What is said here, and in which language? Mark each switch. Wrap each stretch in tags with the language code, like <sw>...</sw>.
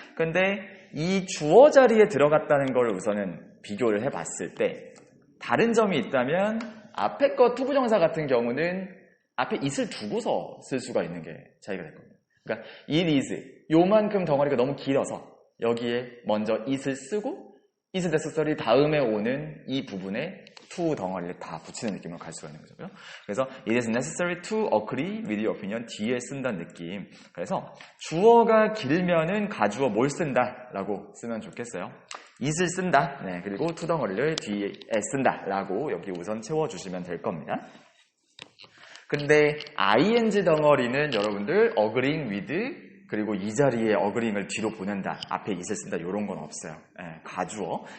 <ko>근데 이 주어 자리에 들어갔다는 걸 우선은 비교를 해봤을 때 다른 점이 있다면 앞에 거 투부정사 같은 경우는 앞에 it을 두고서 쓸 수가 있는 게 차이가 될 겁니다. 그러니까 it is 요만큼 덩어리가 너무 길어서 여기에 먼저 it을 쓰고 is necessary 다음에 오는 이 부분에 to 덩어리를 다 붙이는 느낌으로 갈 수가 있는 거죠. 그래서</ko> <en>it is necessary to agree with your opinion</en> <ko>뒤에 쓴다는 느낌. 그래서 주어가 길면은 가주어 뭘 쓴다 라고 쓰면 좋겠어요. it을 쓴다. 네, 그리고 to 덩어리를 뒤에 쓴다 라고 여기 우선 채워주시면 될 겁니다. 근데 ing 덩어리는 여러분들 agreeing with 그리고 이 자리에 agreeing을 뒤로 보낸다. 앞에 it을 쓴다. 이런 건 없어요. 가주어.</ko>